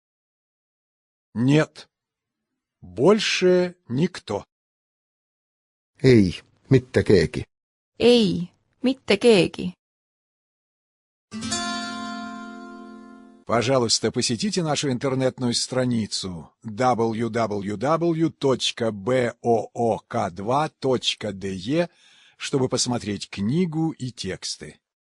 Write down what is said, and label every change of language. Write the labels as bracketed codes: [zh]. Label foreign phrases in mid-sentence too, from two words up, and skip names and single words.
[ru] Нет, больше никто. [et] ei, mitte keegi. Ei, mitte keegi. [ru] Пожалуйста, посетите нашу интернетную страницу www.book2.de, чтобы посмотреть книгу и тексты.